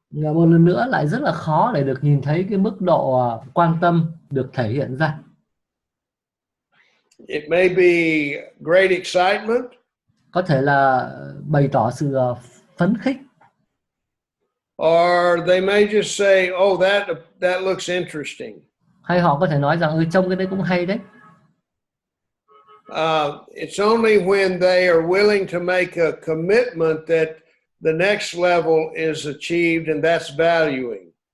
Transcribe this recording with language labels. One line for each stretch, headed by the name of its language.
Vietnamese: Một lần nữa lại rất là khó để được nhìn thấy cái mức độ quan tâm được thể hiện ra.
English: It may be great excitement.
Vietnamese: Có thể là bày tỏ sự phấn khích.
English: Or they may just say, "Oh, that looks interesting."
Vietnamese: Hay họ có thể nói rằng trông cái đấy cũng hay đấy.
English: It's only when they are willing to make a commitment that the next level is achieved, and that's valuing.